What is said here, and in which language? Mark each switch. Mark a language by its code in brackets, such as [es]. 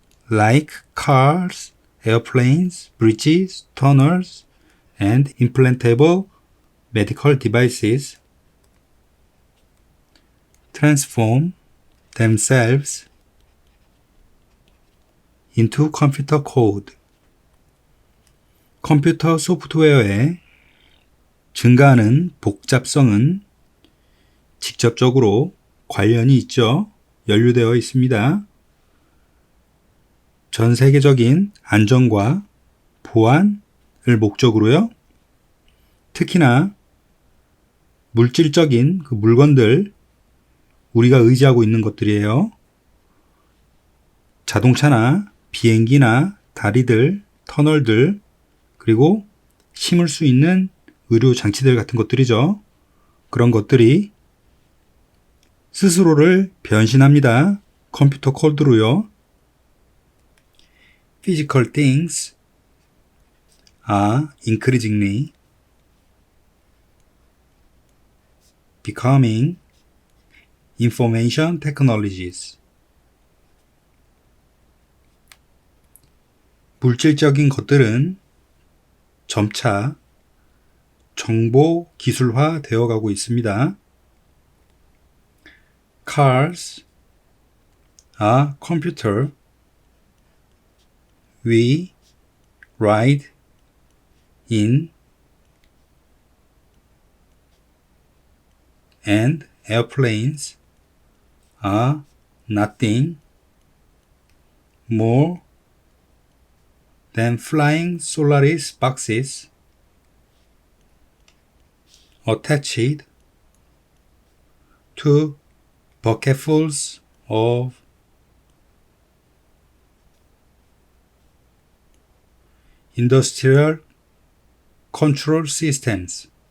[en] like cars, airplanes, bridges, tunnels, and implantable medical devices transform themselves into computer code. [ko] 컴퓨터 소프트웨어의 증가하는 복잡성은 직접적으로 관련이 있죠. 연루되어 있습니다. 전 세계적인 안전과 보안을 목적으로요. 특히나 물질적인 그 물건들, 우리가 의지하고 있는 것들이에요. 자동차나 비행기나 다리들, 터널들, 그리고 심을 수 있는 의료 장치들 같은 것들이죠. 그런 것들이 스스로를 변신합니다. 컴퓨터 코드로요. [en] Physical things are increasingly becoming information technologies. [ko] 물질적인 것들은 점차 정보 기술화 되어 가고 있습니다. [en] Cars are computer we ride in, and airplanes are nothing more than flying Solaris boxes attached to bucketfuls of industrial control systems.